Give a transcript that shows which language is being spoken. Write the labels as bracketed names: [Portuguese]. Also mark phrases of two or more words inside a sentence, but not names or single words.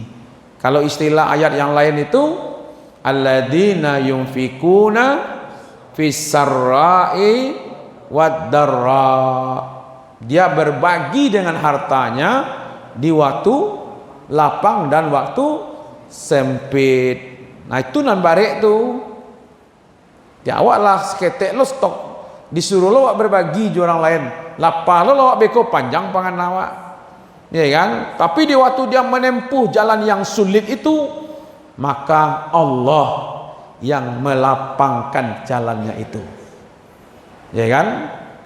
[Indonesian] Kalau istilah ayat yang lain itu [Arabic] الذين ينفقون في السراء والضراء. [Indonesian] Dia berbagi dengan hartanya di waktu lapang dan waktu sempit. [Minangkabau] Nah, itu nan barek tu. Ya awak lah seketek lo stok, disuruh lo awak berbagi ju orang lain. Lapar lo awak beko panjang pangan awak. [Indonesian] Ya kan? Tapi di waktu dia menempuh jalan yang sulit itu, maka Allah yang melapangkan jalannya itu. Ya kan?